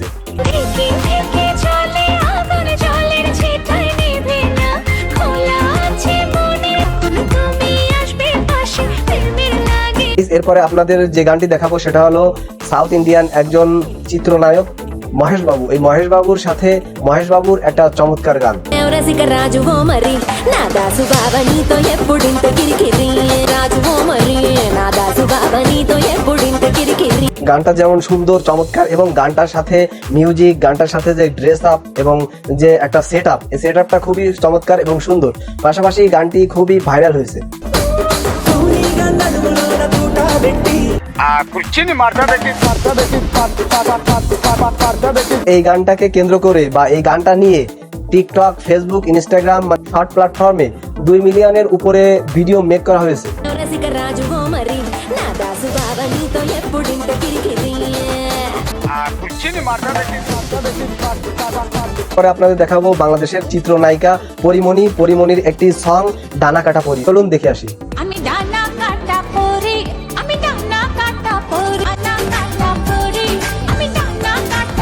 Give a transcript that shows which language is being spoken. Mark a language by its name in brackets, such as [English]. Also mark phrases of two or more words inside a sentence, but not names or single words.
[Bangla] থেকে থেকে চলে আগুন জলের ছিটায় নিভে না খোলা আছে মনে তুমি আসবে পাশে প্রেমে লাগে এরপরে আপনাদের যে গানটি দেখাবো সেটা হলো [English] South Indian [Bangla] একজন চিত্রনায়ক মহেশ বাবু। এই মহেশ বাবুর সাথে মহেশ বাবুর একটা চমৎকার গান। [Telugu] రసిక రాజు ఓ మరి నా దాసు బాబా నీతో ఎప్పుడింత కిరికిరి రాజు ఓ మరి నా దాసు బాబా నీతో ఎప్పుడింత కిరికిరి [Bangla] গানটা যেমন সুন্দর চমৎকার এবং গানটার সাথে মিউজিক, গানটার সাথে যে [English] dress up [Bangla] এবং যে একটা [English] set up, [Bangla] এই সেট আপটা খুবই চমৎকার এবং সুন্দর। পাশাপাশি এই গানটি খুবই ভাইরাল হয়েছে। এই গানটাকে কেন্দ্র করে বা এই গানটা নিয়ে টিকটক, ফেসবুক, ইনস্টাগ্রাম [English] short platforme [Bangla] 2 মিলিয়নের উপরে ভিডিও মেক করা হয়েছে। [Telugu] రసిక రాజు ఓ మరి నా దాసు బాబా నీతో ఎప్పుడింత కిరికిరి [Bangla] পরে আপনাদের দেখাবো বাংলাদেশের চিত্রনায়িকা পরিমণি। পরিমণির একটি সং ডানা কাটা পরি, চলুন দেখে আসি। আমি ডানা কাটা পরি আমি ডানা কাটা পরি ডানা কাটা পরি আমি ডানা কাটা